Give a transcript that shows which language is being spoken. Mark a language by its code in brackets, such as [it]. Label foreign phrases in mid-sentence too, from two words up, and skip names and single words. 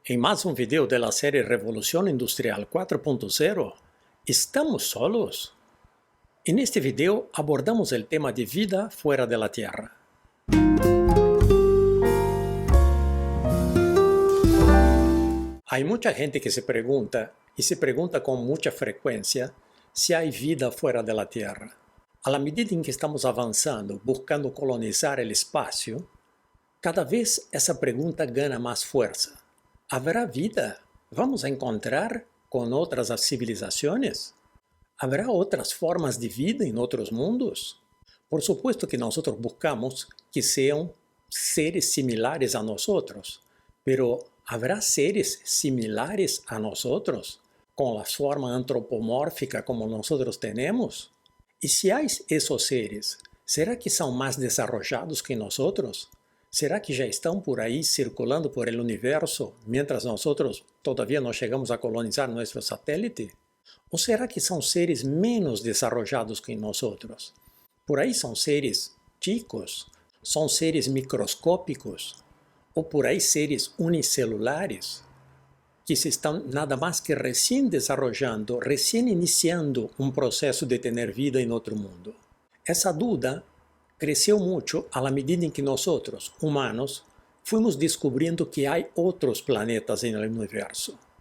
[pt] Em mais um vídeo da série Revolução Industrial 4.0, [es] ¿estamos solos? En este vídeo abordamos el tema de vida fuera de la Tierra. Hay mucha gente que se pregunta, y se pregunta con mucha frecuencia, si hay vida fuera de la Tierra. A la medida en que estamos avanzando, buscando colonizar el espacio, cada vez [pt] essa pergunta gana mais força. [es] ¿Habrá vida? ¿Vamos a encontrar con otras civilizaciones? ¿Habrá otras formas de vida en otros mundos? Por supuesto que nosotros buscamos que sean seres similares a nosotros, pero ¿habrá seres similares a nosotros con la forma antropomórfica como nosotros tenemos? Y si hay esos seres, ¿será que son más desarrollados que nosotros? ¿Será que [pt] já estão por aí [es] circulando por el universo, mientras nosotros todavía no chegamos a colonizar nuestro satélite? ¿O será que são seres menos desarrollados que nosotros? [pt] Por aí são seres chicos, são seres microscópicos, ou por aí seres unicelulares, que se estão nada mais que recém desarrollando, recém iniciando um processo de ter vida em outro mundo. Essa dúvida cresceu muito à medida em que nós, humanos, fomos descobrindo que há outros planetas no universo.